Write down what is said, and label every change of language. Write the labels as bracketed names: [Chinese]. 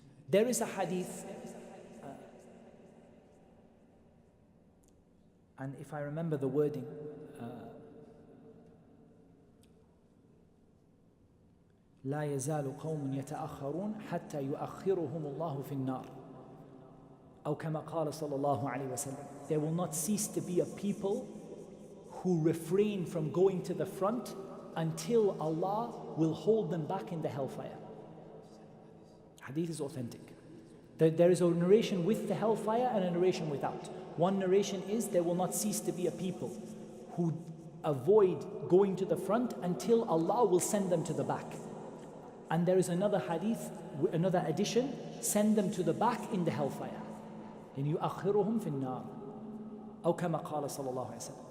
[English] There is a hadith, and if I remember the wording, [Arabic] لا يزال قوم يتأخرون حتى يؤخرهم الله في النار أو كما قال صلى الله عليه وسلم. [English] There will not cease to be a people who refrain from going to the front until Allah will hold them back in the hellfire. Hadith is authentic. There is a narration with the hellfire and a narration without. One narration is there will not cease to be a people who avoid going to the front until Allah will send them to the back. And there is another hadith, another addition, send them to the back in the hellfire. And [Arabic] يُؤَخِّرُهُمْ فِي النَّارِ أو كما قال صلى الله عليه وسلم.